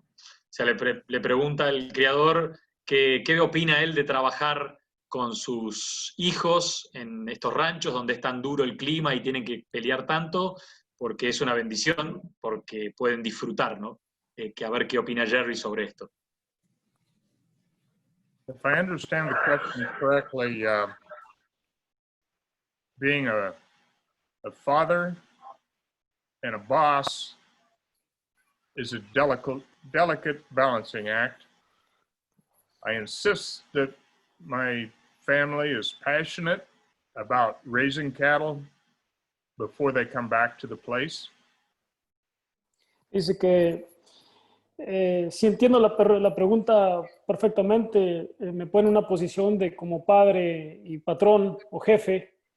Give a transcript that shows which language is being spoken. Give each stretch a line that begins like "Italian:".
Spanish: O sea, le pregunta al criador qué opina él de trabajar con sus hijos en estos ranchos donde es tan duro el clima y tienen que pelear tanto, porque es una bendición, porque pueden disfrutar, ¿no? A ver qué opina Jerry sobre esto.
English: If I understand the question correctly, being a father and a boss is a delicate balancing act. I insist that my family is passionate about raising cattle before they come back to the place.
Spanish: Dice que si entiendo la pregunta perfectamente, me pone en una posición de como padre y patrón o jefe.